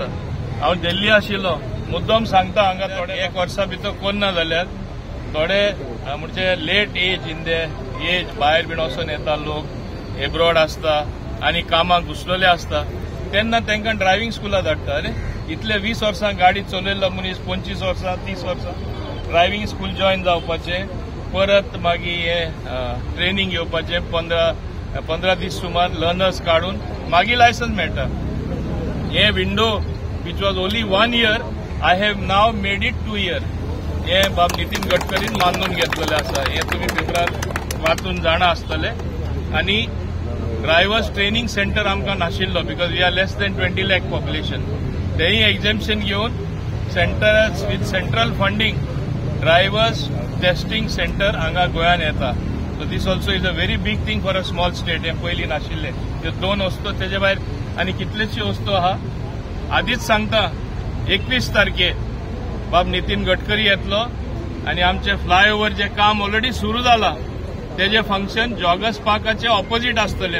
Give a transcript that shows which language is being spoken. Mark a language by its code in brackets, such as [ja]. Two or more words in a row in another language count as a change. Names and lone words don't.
[kok] हांव दिल्ली आशिल्लो मुद्दम सांगता हांगा थोडे 1 वर्सा भितर कोन्ना जाल्यार थोडे म्हणजे [en] late age in the age [kok] भायर बीन वचून येता लोक एब्रॉड आसता आनी कामाक घुसलेले आसता तेन्ना तांकां [en] driving schools [kok] धाडटा. अरे इतले 20 वर्सां गाडी चलयल्लो मनीस 25 वर्सां 30 वर्सां [en] driving school [kok] जॉइन जावपाचें परत मागीर हे ट्रेनिंग घेवपाचें 15 दीस सुमार लर्नर्स काडून मागीर लायसन्स मेळटा. [en] हे विंडो which was only 1 year, I have now made it 2 years. [kok] हे बाब नितीन गडकरीन मानून घेतलेले आसा. हे तुम्ही पेपरार वाचून जाणा आसतले. आनी [en] drivers training centre [kok] आमकां नाशिल्लो [en] because we are less than 20 lakh population. [kok] तेही एक्झेम्पशन घेवन [en] centers with central funding drivers testing center [kok] हांगा गोंयांत येता. [en] So this also is a very big thing for a small state. [kok] हे पयलीं नाशिल्ले. ते 2 वस्तू तेजे भायर आनी कितलेशी वस्तू आहा. आदीच सांगता 21 तारखेर बाब नितीन गडकरी येतलो आनी आमचे फ्लायओव्हर जे काम ऑलरेडी सुरू जाला तेजे फंक्शन जॉगर्स पार्काचे ऑपोजिट आसतले.